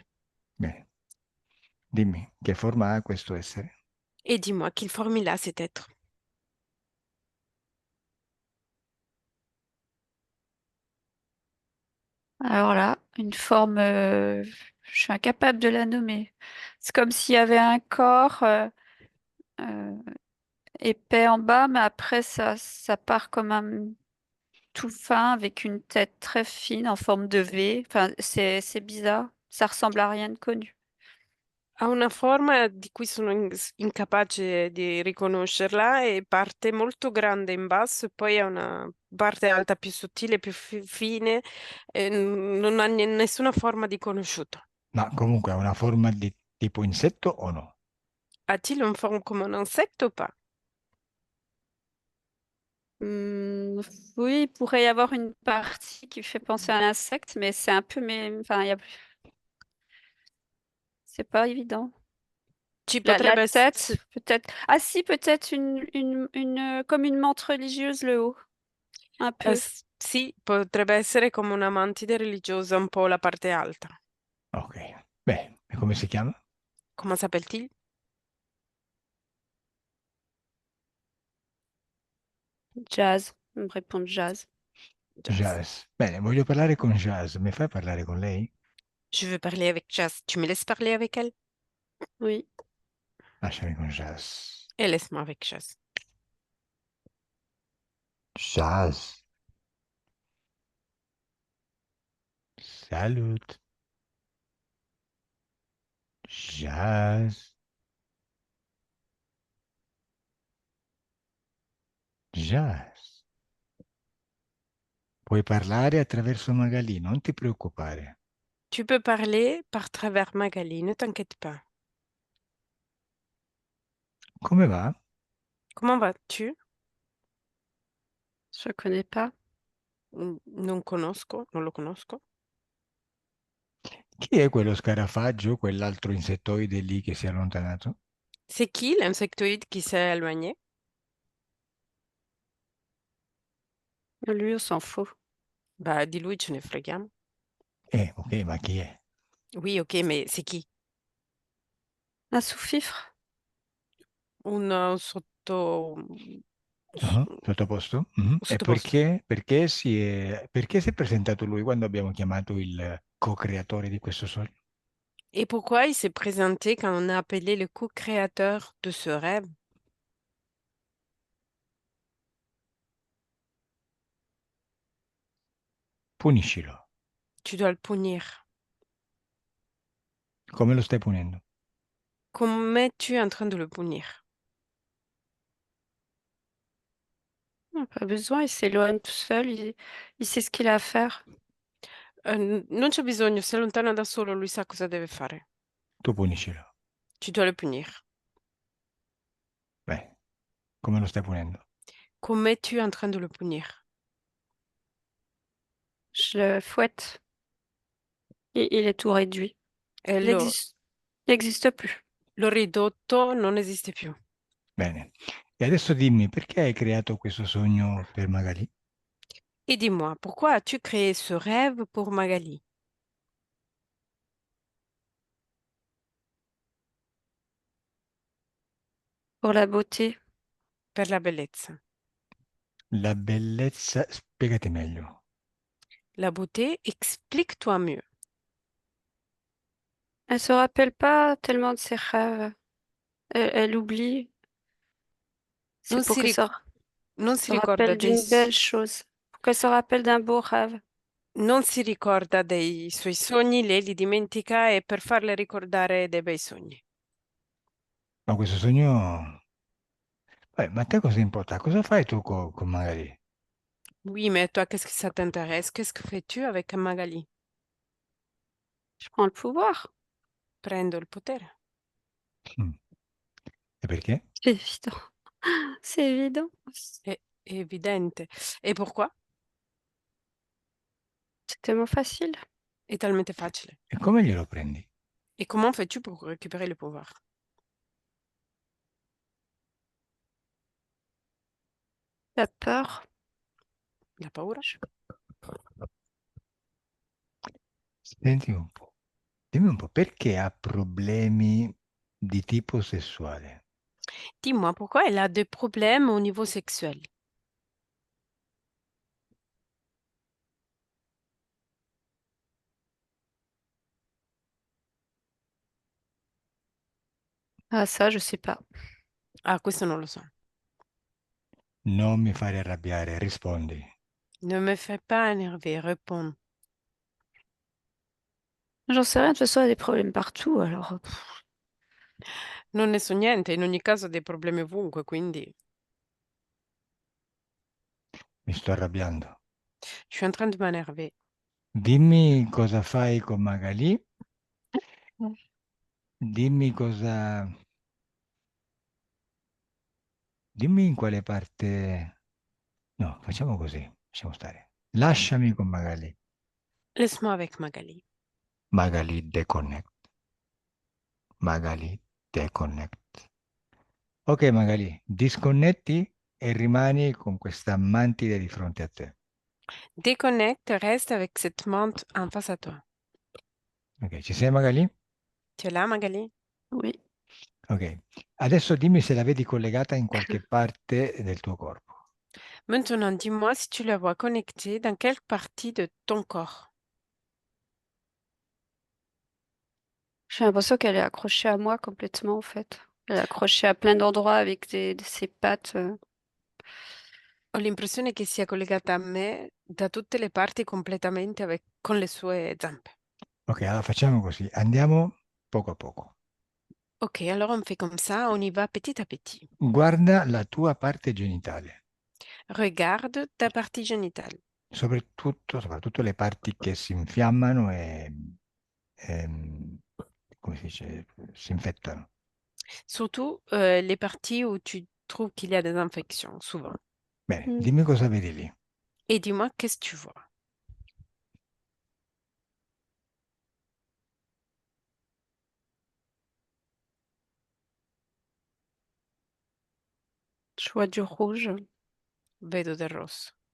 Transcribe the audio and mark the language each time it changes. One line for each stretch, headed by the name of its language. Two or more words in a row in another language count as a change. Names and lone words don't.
Italian: Bene, dimmi, che forma ha questo essere?
French: Et dis-moi, quelle forme il a cet être? Alors là, une forme, je suis incapable de la nommer. C'est comme s'il y avait un corps euh, épais en bas, mais après ça part comme un tout fin avec une tête très fine en forme de V. Enfin, c'est bizarre. Ça ressemble à rien de connu.
Italian: Ha una forma di cui sono incapace di riconoscerla e parte molto grande in basso e poi ha una parte alta più sottile, più fine, e non ha nessuna forma di conosciuto. Ma comunque ha una forma di tipo insetto o no?
French: A-t-il une forme comme un insecte ou pas? Hmm, oui, il pourrait y avoir une partie qui fait penser à un insecte, mais c'est un peu, mais enfin, c'est pas évident.
Italian: Ci
French: La
Italian: potrebbe essere,
French: tête, peut-être. Ah si, peut-être comme une menthe religieuse le haut, un peu.
Italian: sì, potrebbe essere come una mantide religiosa, un po' la parte alta. Ok. Beh, e come si chiama?
French: Comment s'appelle-t-il? Jazz, on me répond jazz. Jazz. Jazz.
Italian: Bene, voglio parlare con Jazz. Mi fai parlare con lei?
French: Je veux parler avec Jazz. Tu me laisses parler avec elle? Oui.
Italian: Lasciami con Jazz.
French: Et laisse-moi avec Jazz. Jazz. Salut. Jazz. Jazz.
Italian: Puoi parlare attraverso Magalì, non ti preoccupare.
French: Tu peux parler par travers Magali, ne t'inquiète pas.
Italian: Come va?
French: Comment vas-tu? Je connais pas.
Italian: Non conosco, non lo conosco. Chi è quello scarafaggio, quell'altro insettoide lì che si è allontanato?
French: C'est qui l'insectoïde qui s'est éloigné? Lui, on s'en fout. Bah,
Italian: di lui ce ne freghiamo. Ok, ma chi è?
French: Oui, ok, mais c'est qui? Un sous-fifre? Un
Italian: Ah, sottoposto? Mhm. E sottoposto. perché si è presentato lui quando abbiamo chiamato il co-creatore di questo sogno?
French: Et pourquoi il s'est présenté quand on a appelé le co-créateur de ce rêve?
Italian: Puniscilo.
French: Tu dois le punir.
Italian: Come lo stai punendo?
French: Comment es-tu en train de le punir? Pas besoin, il s'éloigne tout seul, il sait ce qu'il a à faire.
Italian: Non c'è bisogno, si allontana da solo, lui sa cosa deve fare. Tu puniscilo.
French: Tu dois le punir.
Italian: Beh, come lo stai punendo?
French: Comment es-tu en train de le punir? Je le fouette. Il est tout réduit.
Italian: E
French: Il existe, il n'existe plus.
Italian: l'ho ridotto, non esiste più. Bene. E adesso dimmi, perché hai creato questo sogno per Magali?
French: Et dis-moi, pourquoi as-tu créé ce rêve pour Magali? Pour la beauté.
Italian: Per la bellezza. La bellezza, spiegati meglio.
French: La beauté, explique-toi mieux. Elle se rappelle pas tellement de ses rêves. Elle oublie. C'est
Italian: Non
French: pour
Italian: si,
French: qu'elle
Italian: non si
French: se
Italian: ricorda
French: rappelle
Italian: dei,
French: d'une belle chose. Pour qu'elle se rappelle d'un beau rêve.
Italian: non si ricorda dei suoi sogni, lei li dimentica e per farle ricordare dei bei sogni. Ma questo sogno... ma a te cosa importa? Cosa fai tu con Magali?
French: Oui, mais toi, qu'est-ce que ça t'intéresse? Qu'est-ce que fais-tu avec Magali? Je prends le pouvoir.
Italian: Prendo il potere. Mm. E perché?
French: C'est évident. C'est évident.
Italian: È evidente. E pourquoi?
French: C'est tellement facile.
Italian: È talmente facile. E come glielo prendi?
French: Et comment fais-tu pour récupérer le pouvoir? La peur.
Italian: La paura? Senti un po'. Dimmi un po', perché ha problemi di tipo sessuale?
French: Dis-moi, pourquoi elle a des problèmes au niveau sexuel? Ah, ça, je sais pas.
Italian: Ah, questo non lo so. Non mi fare arrabbiare, rispondi.
French: Ne me fais pas énerver, réponds. J'en sais rien, de toute façon, il y a des problèmes partout, alors.
Italian: Non ne so niente, in ogni caso dei problemi ovunque, quindi Mi sto arrabbiando.
French: je suis en train de m'énerver.
Italian: Dimmi cosa fai con Magalì. Dimmi cosa... Dimmi in quale parte... No, facciamo così, lasciamo stare. Lasciami con Magalì.
French: Laisse-moi avec Magali.
Italian: Magalì deconnect. Magalì deconnect. Ok, Magalì, disconnetti e rimani con questa mantide di fronte a te.
French: Déconnecte, reste avec cette menthe en face à toi.
Italian: Ok, ci sei Magalì?
French: Tu es là, Magali? Oui.
Italian: Ok, adesso dimmi se la vedi collegata in qualche parte del tuo corpo.
French: Maintenant, dis-moi si tu la vois connectée dans quelle partie de ton corps. J'ai l'impression qu'elle est accrochée à moi complètement, en fait. Elle est accrochée à plein d'endroits avec de ses pattes.
Italian: Ho l'impressione che sia collegata a me da tutte le parti completamente con le sue zampe. Ok, allora facciamo così, andiamo poco a poco.
French: Ok, alors on fait comme ça, on y va petit à petit.
Italian: Guarda la tua parte genitale,
French: Regarde ta partie génitale,
Italian: soprattutto le parti che si infiammano come si dice, si infettano.
French: surtout les parties où tu trouves qu'il y a des infections, souvent.
Italian: Bene, Mm. dimmi cosa vedi lì.
French: Et dis-moi, qu'est-ce que tu vois? Je vois du rouge.
Italian: Vedo del rosso.